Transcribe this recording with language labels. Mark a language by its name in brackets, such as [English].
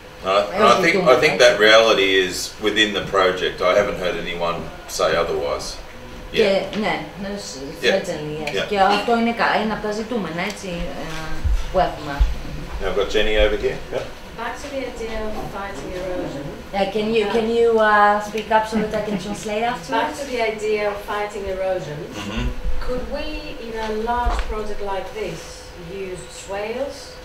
[English] I think that reality is within the project. I haven't heard anyone say otherwise. [Greek] Ναι, [English] certainly, yes. [Greek] Και αυτό είναι ένα από τα ζητούμενα, έτσι, που έχουμε. [English] Now I've got Jenny over here. Yeah. Back to the idea of fighting erosion. Can you speak up so that I can translate afterwards? Back to the idea of fighting erosion. Could we, in a large project like this, use swales?